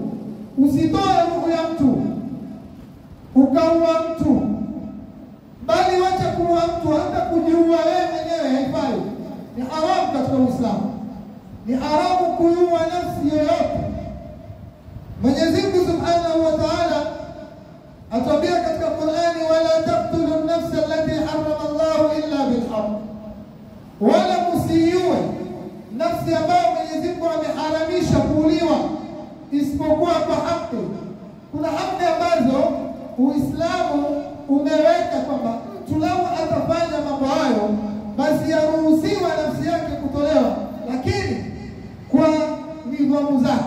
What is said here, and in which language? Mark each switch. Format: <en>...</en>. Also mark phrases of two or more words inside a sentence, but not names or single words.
<sw>Usitoe roho ya mtu ukaua mtu, bali wacha kuua mtu, hata kujiua wewe mwenyewe haifai. Ni haramu katika Uislamu, ni haramu kuua nafsi yoyote. Mwenyezi Mungu</sw> <ar>سبحانه وتعالى</ar> <sw>atuambia katika Qur'ani:</sw> <ar>ولا تقتلوا النفس التي حرم الله إلا بالحق,</ar> <sw>wala msiiue nafsi ambayo Mwenyezi Mungu ameharamisha kuuliwa isipokuwa kwa haki. Kuna haki ambazo Uislamu umeweka kwamba mtu lau atafanya mambo hayo, basi yaruhusiwa nafsi yake kutolewa, lakini kwa nidhamu zake.</sw>